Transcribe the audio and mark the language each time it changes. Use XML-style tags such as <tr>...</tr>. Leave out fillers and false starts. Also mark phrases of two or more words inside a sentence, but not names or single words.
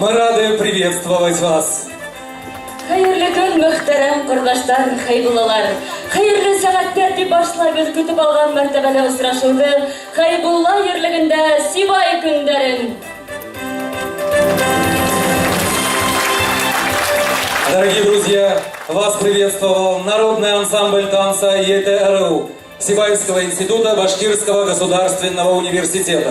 <ru>рады приветствовать вас.</ru> <ba>Хәерле көн, мөхтәрәм кордаштар, Хәйбуллалар. Хәерле сәгатьтә дип башлабыз көтеп алган мәртәбәле очрашуды Хәйбулла йөрлегендә Сибай көндәрен.</ba> <ru>Дорогие друзья, вас приветствовал народный ансамбль танца ЕТРУ Сибайского института Башкирского государственного университета.</ru>